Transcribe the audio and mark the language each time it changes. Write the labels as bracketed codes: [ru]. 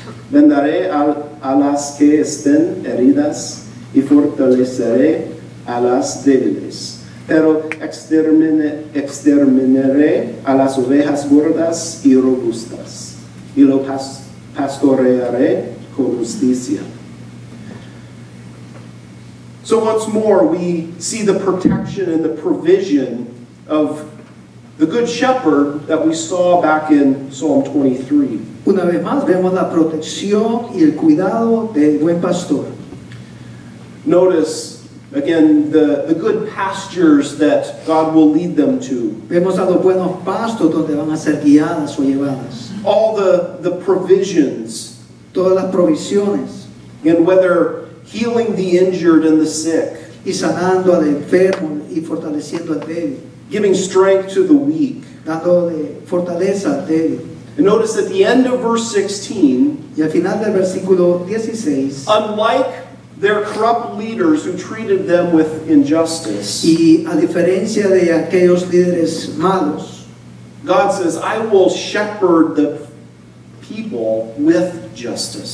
[es] Vendaré a las que estén heridas y fortaleceré a las débiles. Pero exterminaré a las ovejas gordas y robustas, y lo pastorearé con justicia. [en] So once more, we see the protection and the provision of the Good Shepherd that we saw back in Psalm 23. [es] Una vez más vemos la protección y el cuidado del buen pastor. [en] Notice, again, the good pastures that God will lead them to. [es] Vemos a los buenos pastos donde van a ser guiadas o llevadas. [en] All the provisions. [es] Todas las provisiones. [en] And whether healing the injured and the sick. [es] Y sanando al enfermo y fortaleciendo al débil. [en] Giving strength to the weak. [es] Dándole fortaleza al débil. [en] And notice at the end of verse 16. [es] Y al final del versículo 16. [en] Unlike their corrupt leaders who treated them with injustice. [es] Y a diferencia de aquellos líderes malos, [en] God says, I will shepherd the people with justice.